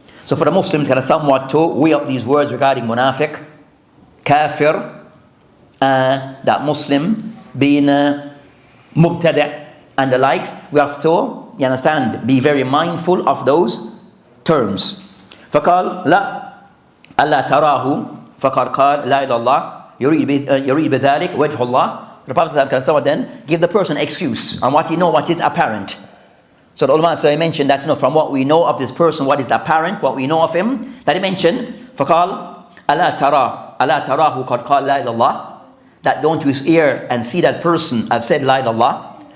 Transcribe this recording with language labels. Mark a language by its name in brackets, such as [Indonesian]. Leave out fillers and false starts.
[English] So for the Muslims, kind of somewhat to weigh up these words regarding munafiq, kafir, that Muslim being mubtada' and the likes, we have to, you understand, be very mindful of those terms. [Arabic] فقال لا ألا تراه فقد قال لا إله الله يريد بذلك وجه الله. [English] The Prophet can someone then give the person excuse on what he know, what is apparent. So the ulama, so he mentioned that, from what we know of this person, what is apparent, what we know of him, that he mentioned [Arabic] فقال ألا تراه قد قال لا إله الله, [English] that don't you hear and see that person have said la ilaha illallah.